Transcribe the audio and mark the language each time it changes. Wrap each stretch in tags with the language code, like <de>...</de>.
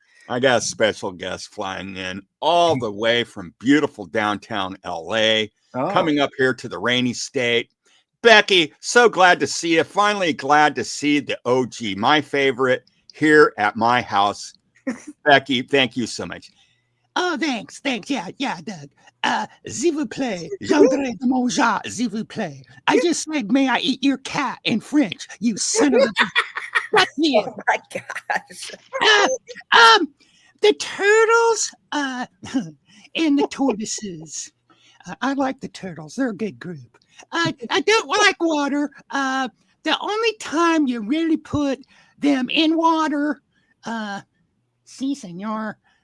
<en>I got a special guest flying in all the way from beautiful downtown LA, coming up here to the rainy state. Becky, so glad to see you. Finally glad to see the OG, my favorite, here at my house. Becky, thank you so much. Oh, thanks. Yeah, Doug.</en> <fr>S'il vous plaît, j'aimerais de manger, s'il vous plaît.</fr> <en>I just said, may I eat your cat in French, you son of a... Fuck you. Oh my gosh. The turtles and the tortoises. I like the turtles. They're a good group. I don't like water. The only time you really put them in water,</en> <es>si, senor.</es>